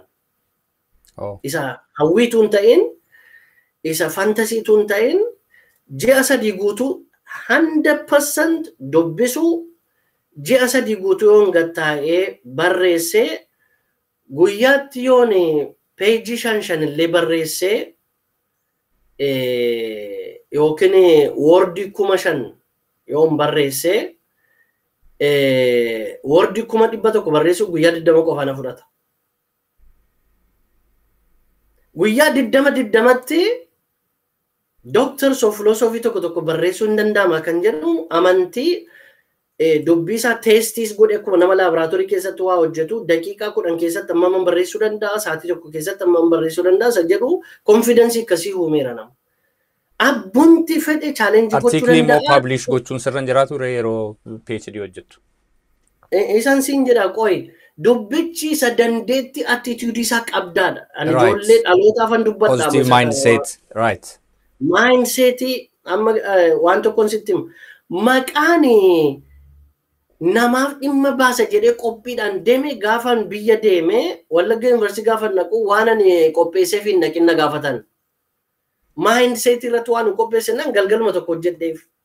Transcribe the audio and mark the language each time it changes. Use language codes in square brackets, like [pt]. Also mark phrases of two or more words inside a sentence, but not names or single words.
[om] Isa hawwiitu hin ta'in, isa fantasiitu hin ta'in, ji'a sadii guutuu 100% dubbisuu, ji'a sadii guutuu yoon gattaa'ee barreessee, guyyaatti yoon peejii 5 illee barreessee, yookiin woordii 5,000 yoon barreessee, woordii 100,000 barreessuu guyyaa 20 qofaan fudhata. Guyyaa 20tti [en] doctors of philosophy [om] tokko barreessuu hin danda'ama kan jedhu amantii dubbii isaa teestis godhe akkuma nama laaboraatoorii keessatti waa hojjetu daqiiqaa 10 keessatti amma barreessuu danda'a sa'aatii tokko keessatti amma barreessuu danda'a isa jedhu confidence akkasii uumeera nama. Abbunti fedhe challenge gochuu danda'a. Article immoo publish gochuun sirran jiraatu yeroo PhD hojjettu. Isaan siin jedha qoy dubbichi isa dandeetti attitude isaa qabdaadha. Ani ijoollee dhalootaaf an dubbadhaa. [en] Positive mindset, right. [om] Mindset amma waan tokkoon sitti maqaan namaaf dhimma baasa jedhee qophiidhaan deeme gaafan biyya deeme Wallagga University gaafan naqu waan ani qopheesseef hin naqin na gaafatan. Mindset irratti waan qopheessinaan galgaluma tokko hojjedheef.